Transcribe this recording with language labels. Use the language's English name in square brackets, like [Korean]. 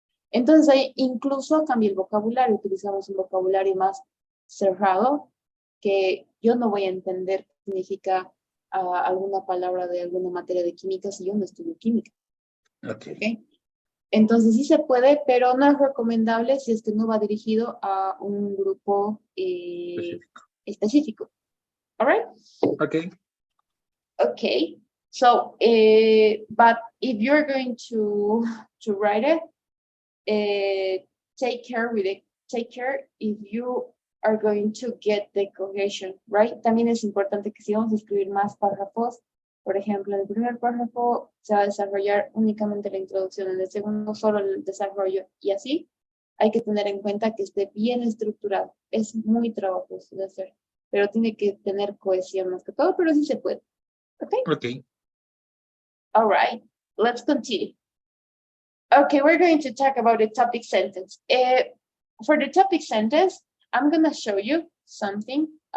[Spanish] Entonces, ahí incluso cambia el vocabulario, utilizamos un vocabulario más cerrado, que yo no voy a entender qué significa alguna palabra de alguna materia de química si yo no estudio química. Okay. Entonces sí se puede, pero no es recomendable si es que no va dirigido a un grupo específico. [English] All right? Okay. Okay. So, but if you're going to write it, take care with it. Take care if you are going to get the cohesion, right? [Spanish] También es importante que si vamos a escribir más párrafos, por ejemplo, en el primer párrafo se va a desarrollar únicamente la introducción, en el segundo solo el desarrollo, y así hay que tener en cuenta que esté bien estructurado. Es muy trabajoso de hacer, pero tiene que tener cohesión más que todo, pero sí se puede. [English] Okay? Okay. All right, let's continue. Okay, we're going to talk about the topic sentence. For the topic sentence, I'm gonna show you something.